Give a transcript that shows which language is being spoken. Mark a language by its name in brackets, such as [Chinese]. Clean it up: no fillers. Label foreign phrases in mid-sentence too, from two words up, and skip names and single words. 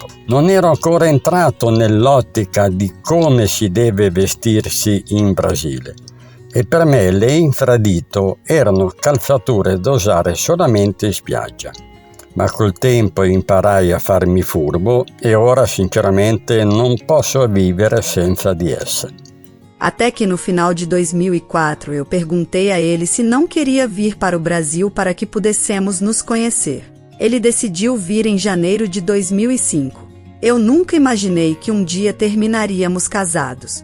[Italian] Non ero ancora entrato nell'ottica di come si deve vestirsi in Brasile e per me le infradito erano calzature da usare solamente in spiaggia. Ma col tempo imparai a farmi furbo e ora sinceramente non posso vivere senza di esse. [Portuguese] Até que no final de 2004 eu perguntei a ele se não queria vir para o Brasil para que pudéssemos nos conhecer. Ele decidiu vir em janeiro de 2005. Eu nunca imaginei que um dia terminaríamos casados.